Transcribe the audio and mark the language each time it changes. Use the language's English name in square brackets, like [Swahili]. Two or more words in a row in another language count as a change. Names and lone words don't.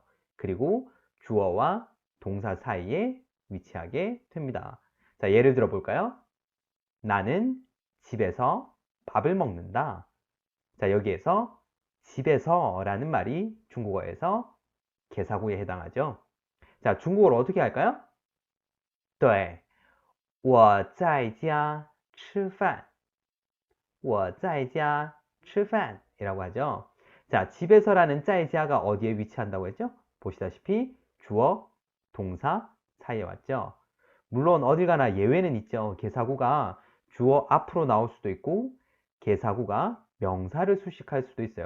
[Korean] 그리고 주어와 동사 사이에 위치하게 됩니다. 자, 예를 들어 볼까요? 나는 집에서 밥을 먹는다. 자, 여기에서 집에서 라는 말이 중국어에서 계사구에 해당하죠. 자, 중국어로 어떻게 할까요? [Chinese] 对,我在家吃饭. 我在家吃饭 [Korean] 이라고 하죠. 자, 집에서라는 在家가 어디에 위치한다고 했죠? 보시다시피 주어, 동사 사이에 왔죠. 물론 어딜 가나 예외는 있죠. 계사구가 주어 앞으로 나올 수도 있고 계사구가 명사를 수식할 수도 있어요.